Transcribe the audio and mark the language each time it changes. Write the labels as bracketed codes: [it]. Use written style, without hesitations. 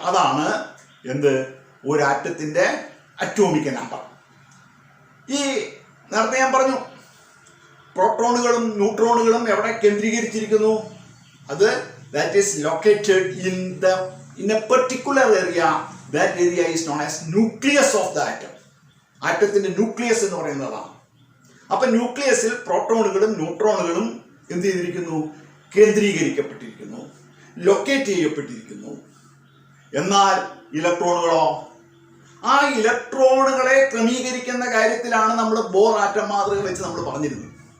[ml] അതാണ് എന്ത്, ഒരു ആറ്റത്തിന്റെ അറ്റോമിക് നമ്പർ. ഈ നേരത്തെ ഞാൻ പറഞ്ഞു പ്രോട്ടോണുകളും ന്യൂട്രോണുകളും എവിടെ കേന്ദ്രീകരിച്ചിരിക്കുന്നു? അത് [en] That is located in a particular area. That area is known as nucleus of the atom. [ml] ആറ്റത്തിന്റെ nucleus എന്ന് പറയുന്നതാണ്. അപ്പൊ ന്യൂക്ലിയസിൽ പ്രോട്ടോണുകളും ന്യൂട്രോണുകളും എന്ത് ചെയ്തിരിക്കുന്നു? കേന്ദ്രീകരിക്കപ്പെട്ടിരിക്കുന്നു, ലൊക്കേറ്റ് ചെയ്യപ്പെട്ടിരിക്കുന്നു. എന്നാൽ ഇലക്ട്രോണുകളോ? ആ ഇലക്ട്രോണുകളെ ക്രമീകരിക്കുന്ന കാര്യത്തിലാണ് നമ്മൾ ബോർ ആറ്റം മാതൃക വെച്ച് നമ്മൾ പറഞ്ഞിരുന്നത്.